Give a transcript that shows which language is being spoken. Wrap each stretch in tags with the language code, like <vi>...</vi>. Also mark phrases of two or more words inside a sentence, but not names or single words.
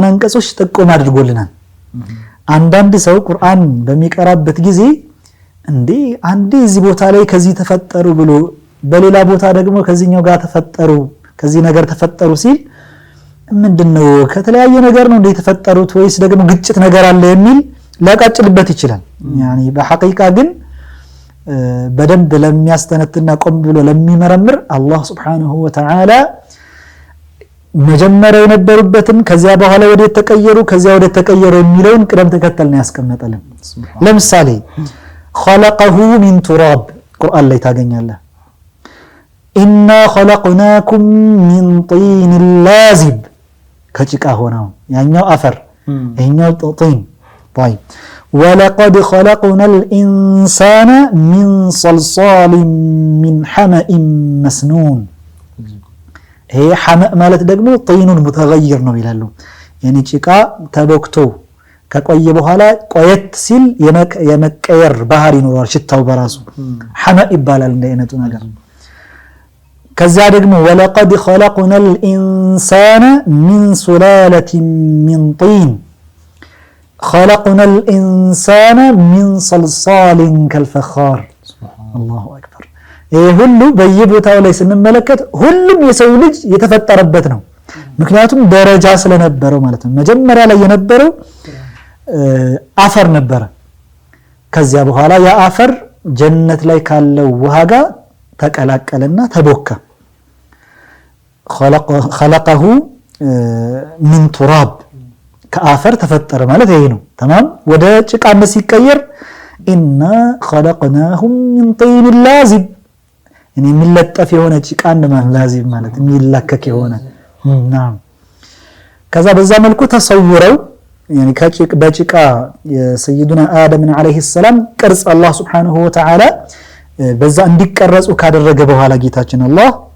<am>አንቀጾች ጥቆም አድርጎልናል አንዳንድ ሰው ቁርአን በሚቀራበት ጊዜ እንዴ አንዴ እዚህ ቦታ ላይ ከዚህ ተፈጠሩ ብሎ በሌላ ቦታ ደግሞ ከዚህኛው ጋር ተፈጠሩ ከዚህ ነገር ተፈጠሩ ሲል ምንድነው ከተለያየ ነገር ነው እንዴ ተፈጠሩት ወይስ ደግሞ ግጭት ነገር አለ የሚል ላቃጭልበት ይችላል يعني በሐቂቃ ግን በደንብ ለሚያስተነትና ቆም ብሎ ለሚመረምር አላህ</am> <ar>سبحانه وتعالى</ar> <am>መጀመሪያ የነበሩበትን ከዚያ በኋላ ወደ ተቀየሩ ከዚያ ወደ ተቀየሩ የሚለውን ቅደም ተከተል ነው ያስቀመጠልን ለምሳሌ</am> <ar>خلقه من تراب</ar> <am>ቁርአን ላይ ታገኛለህ</am> <ar>إنا خلقناكم من طين لازب</ar> <am>ከጭቃ ሆነው ያኛው አፈር ይሄኛው</am> <ar>طين طيب ولقد خلقنا الإنسان من صلصال من حمأ مسنون هي حمأ</ar> <am>ማለት ደግሞ</am> <ar>طين متغير</ar> <am>ነው ይላሉ يعني ጭቃ ተቦክቶ ከቆየ በኋላ ቆየት ሲል የመቀየር ባህሪ ይኖራል ሽታው በራሱ حمأ ይባላል እንደ አይነቱ ነገር ከዛ ደግሞ</am> <ar>ولقد خلقنا الإنسان من سلالة من طين خلقنا الإنسان من صلصال كالفخار الله أكبر</ar> <am>ይሄ ሁሉ በየቦታው ላይ ስንመለከት ሁሉም የሰው ልጅ የተፈጠረበት ነው ምክንያቱም ደረጃ ስለነበረው ማለት ነው መጀመሪያ ላይ የነበረው አፈር ነበር ከዚያ በኋላ ያ አፈር ጀነት ላይ ካለው ውሃ ጋር ተቀላቀለና ተቦካ</am> <ar>خلقه من تراب</ar> <am>ከአፈር ተፈጠረ ማለት ይሄ ነው تمام ወደ ጭቃነት ሲቀየር</am> <ar>إنا خلقناهم من طين لازب</ar> <am>يعني የሚለጠፍ የሆነ ጭቃ እንደማለት ላዚብ ማለት የሚላከክ የሆነ نعم ከዛ በዛ መልኩ ተሰውረው يعني በጭቃ የሰይዱና አደም</am> <ar>عليه السلام</ar> <am>ቅርጽ አላህ</am> <ar>سبحانه وتعالى</ar> <am>በዛ እንዲቀረጹ ካደረገ በኋላ ጌታችን አላህ</am>